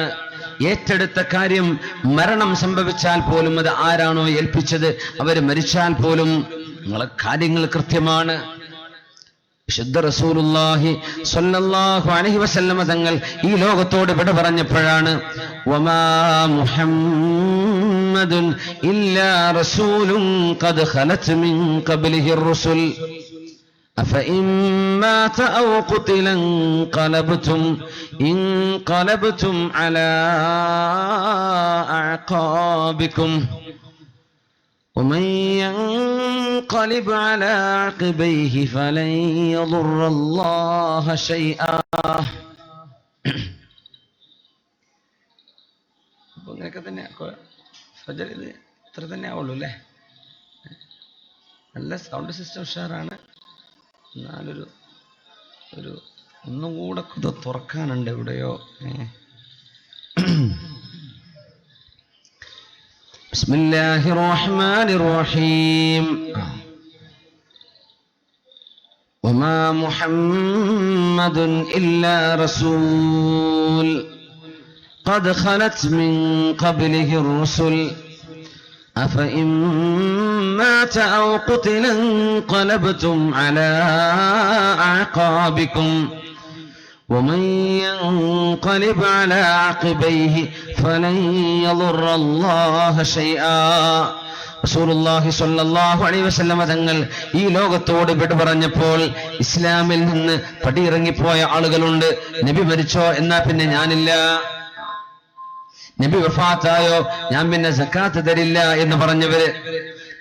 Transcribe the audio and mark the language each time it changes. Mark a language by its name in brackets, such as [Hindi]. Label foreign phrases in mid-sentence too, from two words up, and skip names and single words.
[Malayalam] ഏറ്റെടുത്ത കാര്യം മരണം സംഭവിച്ചാൽ പോലും അത് ആരാണോ ഏൽപ്പിച്ചത് അവര് മരിച്ചാൽ പോലും നിങ്ങളെ കാര്യങ്ങൾ കൃത്യമാണ്. [Arabic] വിശുദ്ധ رسول الله صلى الله عليه وسلم [Malayalam] തങ്ങൾ ഈ ലോകത്തോട് വിട പറഞ്ഞപ്പോഴാണ് [Arabic] وما محمد إلا رسول قد خلت من قبله الرسل أفإن مات أو قتل انقلبتم على أعقابكم ومن ينقلب على عقبيه فلن يضر الله شيئا. [Malayalam] ഇങ്ങനെയൊക്കെ തന്നെ ഫജർ ഇത് ഇത്ര തന്നെ ആവുള്ളൂ അല്ലേ? നല്ല സൗണ്ട് സിസ്റ്റം ഉഷാറാണ്. എന്നാലൊരു ഒന്നും കൂടെ ഇത് തുറക്കാനുണ്ട് എവിടെയോ. [Arabic] بسم الله الرحمن الرحيم. وما محمد إلا رسول قد خلت من قبله الرسل أفإن مات أو قتل انقلبتم على أعقابكم ومن ينقلب على عقبيه فلن يضر الله شيئا. رسول الله صلى الله عليه وسلم [Malayalam] തങ്ങൾ ഈ ലോകത്തോട് വിട പറഞ്ഞപ്പോൾ ഇസ്ലാമിൽ നിന്ന് പടിയിറങ്ങിപ്പോയ ആളുകളുണ്ട്. നബി മരിച്ചോ എന്നാ പിന്നെ ഞാനില്ല, നബി വഫാത്തായോ ഞാൻ പിന്നെ സക്കാത്ത് തരില്ല എന്ന് പറഞ്ഞവര്.